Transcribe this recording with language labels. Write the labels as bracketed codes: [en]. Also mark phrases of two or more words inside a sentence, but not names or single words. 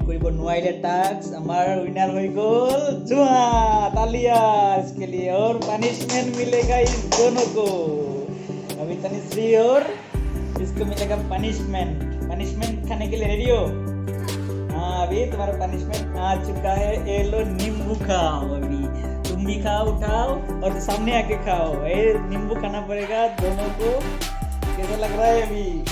[as] কৰিব নোৱাৰিলে টাস্ক আমাৰ উইনাৰ হৈ গ'ল জুৱা [hi] तालिया इसके लिए और पनिशमेंट मिलेगा इन दोनों को अभी तनिश्री और इसको मिलेगा पनिशमेंट खाने के लिए रेडी हो हाँ अभी तुम्हारा पनिशमेंट आ चुका है ये लो नींबू खाओ अभी तुम भी खाओ उठाओ और सामने आके खाओ ये नींबू खाना पड़ेगा दोनों को कैसा लग रहा है अभी